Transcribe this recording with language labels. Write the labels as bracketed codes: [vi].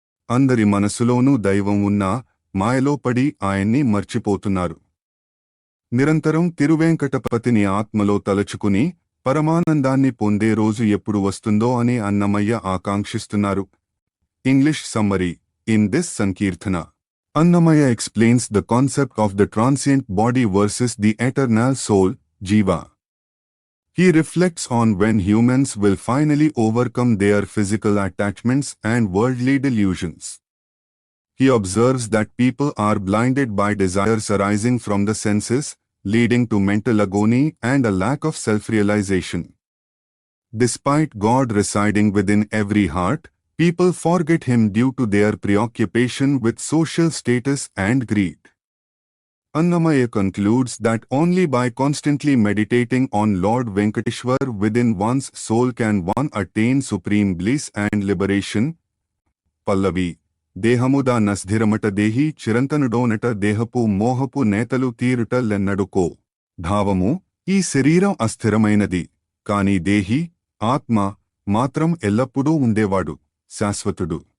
[te] అందరి మనసులోనూ దైవం ఉన్నా మాయలో పడి ఆయన్ని మర్చిపోతున్నారు. నిరంతరం తిరువేంకటపతిని ఆత్మలో తలచుకుని పరమానందాన్ని పొందే రోజు ఎప్పుడు వస్తుందో అని Annamayya ఆకాంక్షిస్తున్నారు. [en] English summary. In this sankirtana, Annamaya explains the concept of the transient body versus the eternal soul, Jiva. He reflects on when humans will finally overcome their physical attachments and worldly delusions. He observes that people are blinded by desires arising from the senses, leading to mental agony and a lack of self-realization. Despite God residing within every heart, people forget him due to their preoccupation with social status and greed. Annamaya concludes that only by constantly meditating on Lord Venkateshwar within one's soul can one attain supreme bliss and liberation. Pallavi. [te] దేహముదా నస్ధిరమట దేహి చిరంతనుడోనట దేహపు మోహపు నేతలు తీరుట లెన్నడుకో. భావము: ఈ శరీరం అస్థిరమైనది, కాని దేహి, ఆత్మ మాత్రం ఎల్లప్పుడూ ఉండేవాడు, శాశ్వతుడు.